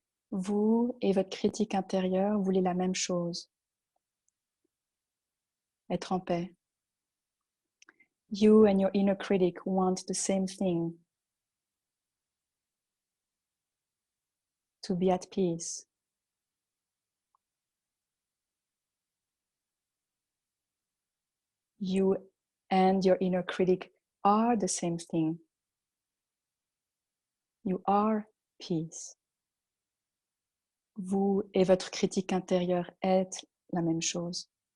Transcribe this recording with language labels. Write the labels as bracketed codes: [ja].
[fr] Vous et votre critique intérieure voulez la même chose. Être en paix. [en] You and your inner critic want the same thing. To be at peace. You and your inner critic are the same thing. You are peace. [fr] Vous et votre critique intérieure êtes la même chose.